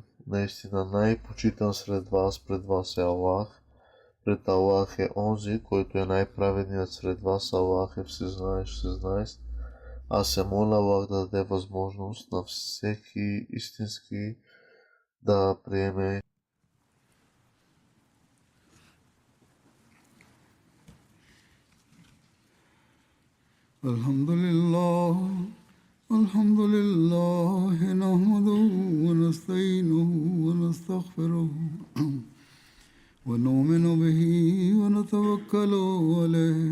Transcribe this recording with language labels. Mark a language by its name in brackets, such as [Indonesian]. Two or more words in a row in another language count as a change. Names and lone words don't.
[Bulgarian] Наистина най-почитан сред вас пред вас е Аллах. Пред Аллах е онзи, който е най-праведният сред вас. Аллах е всезнаещ. Аз се моля Аллах да даде възможност на всеки истински да приеме [Arabic] الحمد لله نحمده ونستعينه ونستغفره ونؤمن به ونتوكل عليه